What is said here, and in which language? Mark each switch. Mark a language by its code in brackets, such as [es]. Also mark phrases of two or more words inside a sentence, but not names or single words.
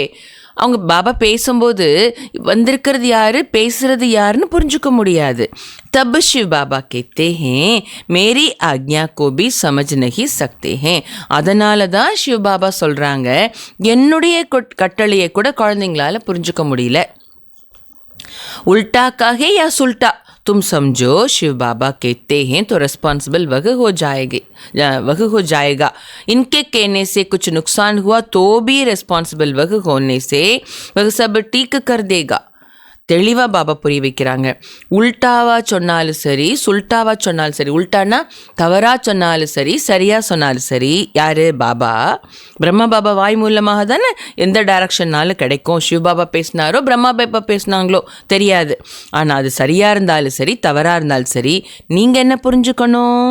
[ta] அவங்க பாபா பேசும்போது வந்திருக்கிறது யார், பேசுகிறது யாருன்னு புரிஞ்சுக்க முடியாது. [hi] तब शिव बाबा कहते हैं मेरी आज्ञा को भी समझ नहीं सकते हैं. [ta] அதனால தான் சிவ் பாபா சொல்கிறாங்க என்னுடைய கட்டளையை கூட குழந்தைங்களால் புரிஞ்சுக்க முடியல. [hi] उल्टा का है या सुल्टा, तुम समझो शिव बाबा कहते हैं तो रिस्पॉन्सिबल वह हो जाएगा. इनके कहने से कुछ नुकसान हुआ तो भी रिस्पॉन्सिबल वह होने से वह सब ठीक कर देगा. [ta] தெளிவாக பாபா புரிய வைக்கிறாங்க. உல்டாவாக சொன்னாலும் சரி, சுல்டாவாக சொன்னாலும் சரி, உல்டானா தவறாக சொன்னாலும் சரி, சரியாக சொன்னாலும் சரி, யார்? பாபா. பிரம்மா பாபா வாய் மூலமாக தானே எந்த டைரக்ஷன்னாலும் கிடைக்கும். சிவ பாபா பேசினாரோ பிரம்மா பாபா பேசினாங்களோ தெரியாது. ஆனால் அது சரியாக இருந்தாலும் சரி, தவறாக இருந்தாலும் சரி, நீங்கள் என்ன புரிஞ்சுக்கணும்?